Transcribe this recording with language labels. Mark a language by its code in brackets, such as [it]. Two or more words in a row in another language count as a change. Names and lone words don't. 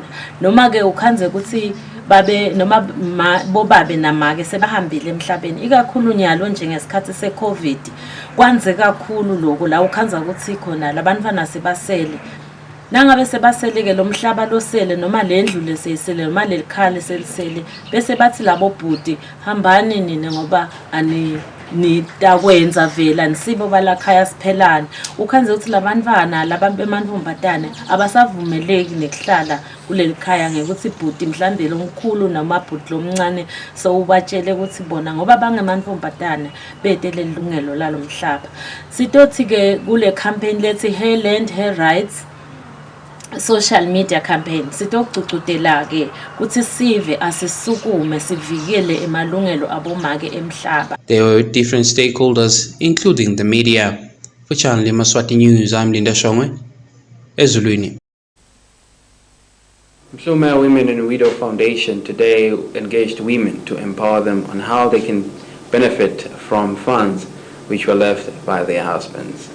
[ss] Noma ke ukhanze ukuthi babe noma bobabe namake sebahambile emhlabeni ikakhulu nyalo njengesikhathi seCovid kwanze kakhulu lokho la ukhanza ukuthi khona labantwana sebasele nangabe sebasele ke lo mhlaba losele noma lendlu leseyisele noma lelikhali selisele bese bathi labo bhuti hambani nini ngoba nitakwenza vela nisibo balakhaya siphelana. Ukhanze ukuthi labantwana labantu abasavumeleki nekuhlala kuleli khaya ngekuthi ibhuti mhlambe lomkhulu noma bhuti lomncane so ubatshele ukuthi bona ngoba bangemantombazane betele ilungelo lalo mhlaba. Sitothi ke kule campaign lethi [en] Her Land, Her Rights social media campaign [ss] sitokucucudela ke kuthi sive asisukume sivikele emalungelo abomake emhlaba. [en] There were different stakeholders including the media. For Channel Yemaswati News, I'm Linda Shongwe, Ezulwini. Mhluma Women and Widow Foundation today engaged women to empower them on how they can benefit from funds which were left by their husbands.